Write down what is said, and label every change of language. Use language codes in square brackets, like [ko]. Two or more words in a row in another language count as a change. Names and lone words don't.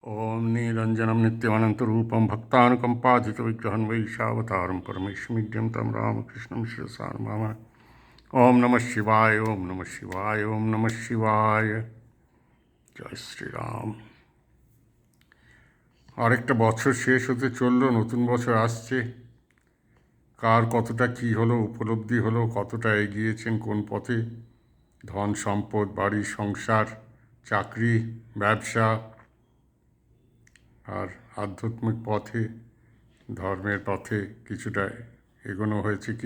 [sa] ओम नीरंजनम नित्यमनंतरूपम भक्तानुकंपाजितविग्रहं वैशावतारं परमेश्वमीड्यं तं रामकृष्णं शिरसा नमामः। ओम नमः शिवाय, ओम नमः शिवाय, ओम नमः शिवाय। [bn] জয় শ্রীরাম। আরেকটা বছর শেষ হতে চললো, নতুন বছর আসছে। কার কতটা কী হলো, উপলব্ধি হলো, কতটা এগিয়েছেন কোন পথে, ধন সম্পদ, বাড়ি সংসার, চাকরি, ব্যবসা, আর আধ্যাত্মিক পথে, ধর্মের পথে কিছুটা এগোনো হয়েছে কি?